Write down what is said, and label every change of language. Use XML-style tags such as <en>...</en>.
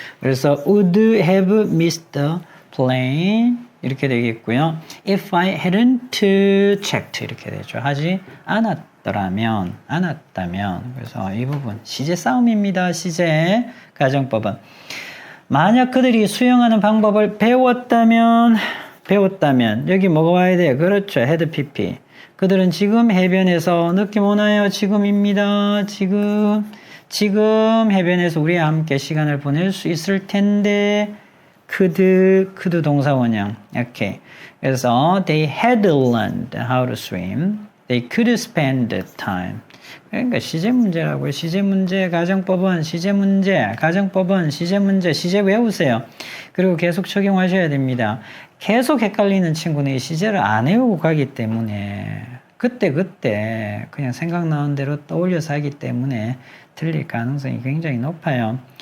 <en>그래서 would have missed the plane</en> <ko>이렇게 되겠고요.</ko> <en>if I hadn't checked</en> <ko>이렇게 되죠. 하지 않았다면 그래서 이 부분 시제 싸움입니다. 시제 가정법은 만약 그들이 수영하는 방법을 배웠다면 여기 뭐가 와야 돼요? 그렇죠. had pp. 그들은 지금 해변에서 느낌 오나요? 지금입니다. 지금 해변에서 우리와 함께 시간을 보낼 수 있을 텐데 could 동사 원형. 오케이.</ko> <en>그래서 they had learned how to swim. They could spend time.</en> <ko>그러니까 시제 문제라고요. 시제 문제, 가정법은 시제 문제, 가정법은 시제 문제, 시제 외우세요. 그리고 계속 적용하셔야 됩니다. 계속 헷갈리는 친구는 이 시제를 안 외우고 가기 때문에 그때 그냥 생각나는 대로 떠올려서 하기 때문에 틀릴 가능성이 굉장히 높아요.</ko>